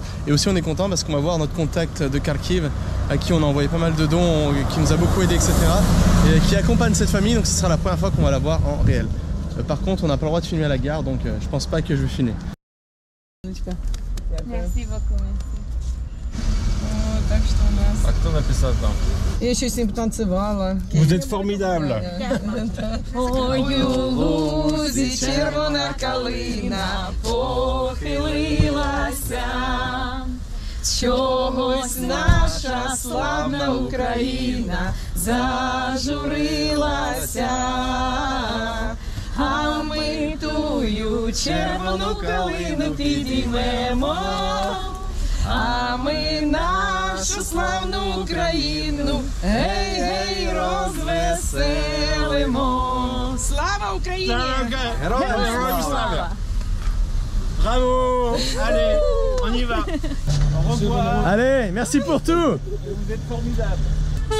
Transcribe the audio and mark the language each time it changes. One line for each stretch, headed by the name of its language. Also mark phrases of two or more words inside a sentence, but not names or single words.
French: Et aussi on est content parce qu'on va voir notre contact de Kharkiv à qui on a envoyé pas mal de dons, qui nous a beaucoup aidé, etc. et qui accompagne cette famille, donc ce sera la première fois qu'on va la voir en réel. Par contre on n'a pas le droit de filmer à la gare, donc je pense pas que je vais filmer. Merci beaucoup.
Russian: Так что у нас...
Ukrainian: А хто написав там?
Russian: Я еще с ним танцевала.
French: Vous êtes formidable.
Ukrainian: Ой, у лузі червона калина похилилася. Чогось наша славна Україна зажурилася. А ми тую червону калину підіймемо. А ми нашу славну Україну, гей, гей, розвеселимо. Слава Україні! Героям слава!
French: Bravo! Allez, on y va. Au revoir. Allez, merci pour tout. Vous êtes formidables.